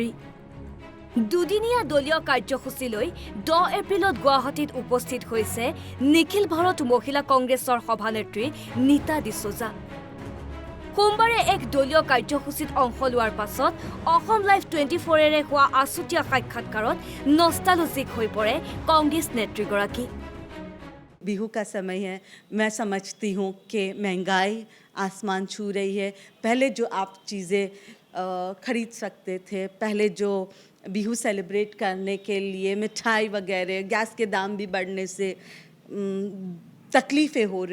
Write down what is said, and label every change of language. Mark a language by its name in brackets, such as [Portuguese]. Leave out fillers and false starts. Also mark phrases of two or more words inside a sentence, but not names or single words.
[Assamese] দুদিনীয়া দলীয় কাৰ্যসূচীলৈ 10 এপ্ৰিলত গুৱাহাটীত উপস্থিত হৈছে নিখিল ভাৰত মহিলা কংগ্ৰেছৰ সভানেত্ৰী নীতা ডিচোজা। সোমবাৰে এক দলীয় কাৰ্যসূচীত অংশ লোৱাৰ পাছত অসম লাইভ 24-এৰে হোৱা আছুতীয়া সাক্ষাৎকাৰত নষ্টালজিক হৈ পৰে কংগ্ৰেছ নেত্ৰীগৰাকী। [Hindi] बिहू का समय है। मैं समझती हूँ कि महंगाई आसमान छू रही है। पहले जो आप चीज़ें खरीद सकते थे, पहले जो बिहू सेलिब्रेट करने के लिए मिठाई वगैरह, गैस के दाम भी बढ़ने से तकलीफ़ें हो